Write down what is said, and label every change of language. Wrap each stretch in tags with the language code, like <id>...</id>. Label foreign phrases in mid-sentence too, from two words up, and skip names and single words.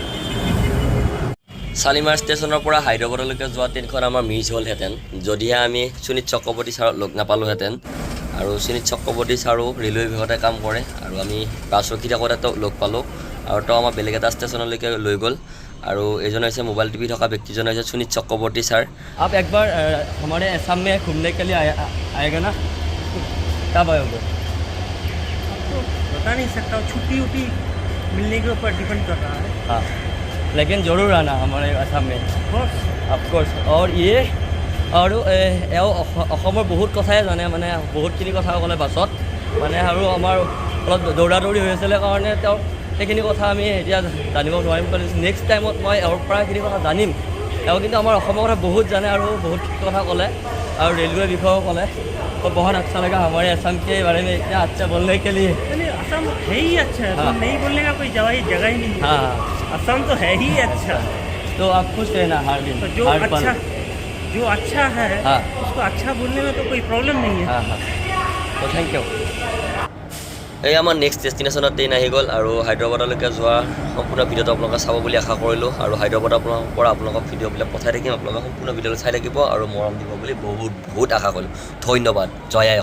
<as>শালিমাৰ ষ্টেচনৰ পৰা হায়দৰাবাদলৈকে যোৱা ট্ৰেইনখন আমাৰ মিছ হ'লহেঁতেন যদিহে আমি সুনীত চক্ৰৱৰ্তী ছাৰক লগ নাপালোঁহেঁতেন। আৰু সুনীত চক্ৰৱৰ্তী ছাৰো ৰেলৱে বিভাগতে কাম কৰে আৰু আমি বাছ ৰখি থাকোঁতে তেওঁক লগ পালোঁ আৰু তেওঁ আমাক বেলেগ এটা ষ্টেচনলৈকে লৈ গ'ল। আৰু এইজন হৈছে মোবাইল টিভি থকা ব্যক্তিজন হৈছে সুনীত চক্ৰৱৰ্তী ছাৰ।</as> <hi>आप एक बार हमारे असम में घूमने के लिए आएगा ना, कब आओगे? तो बता नहीं सकता, छुट्टी उट्टी मिलने के ऊपर डिपेंड कर रहा है। हाँ, लेकिन ज़रूर आना हमारे असम में,</hi> <en>of course.</en> <as>আৰু অসমৰ বহুত কথাই জানে, মানে বহুতখিনি কথা ক'লে বাছত, মানে আৰু আমাৰ অলপ দৌৰা দৌৰি হৈ আছিলে কাৰণে তেওঁ সেইখিনি কথা আমি এতিয়া জানিব নোৱাৰিম।</as> <en>next time</en> <as>মই এওঁৰ পৰা সেইখিনি কথা জানিম। এওঁ কিন্তু আমাৰ অসমৰ কথা বহুত জানে আৰু বহুত কথা ক'লে আৰু ৰেলৱে বিষয়েও ক'লে।</as> <hi>तो बहुत अच्छा लगा हमारे असम के बारे में इतना अच्छा बोलने के लिए। असम है ही अच्छा है, तो नहीं बोलने का कोई जगह ही नहीं है। हाँ, असम तो है ही अच्छा। तो आप खुश रहना हर दिन, तो जो अच्छा है हाँ, उसको अच्छा बोलने में तो कोई प्रॉब्लम नहीं है। हाँ हाँ, तो</hi> <en>thank you.</en> <as>এই আমাৰ</as> <en>next destination</en> <as>ট্ৰেইন আহি গ'ল আৰু হায়দৰাবাদলৈকে যোৱা সম্পূৰ্ণ ভিডিঅ'টো আপোনালোকে চাব বুলি আশা কৰিলোঁ আৰু হায়দৰাবাদৰ পৰা আপোনালোকক ভিডিঅ'বিলাক পঠাই থাকিম। আপোনালোকে সম্পূৰ্ণ ভিডিঅ'টো চাই থাকিব আৰু মৰম দিব বুলি বহুত আশা কৰিলোঁ। ধন্যবাদ। জয় আই অসম।</as>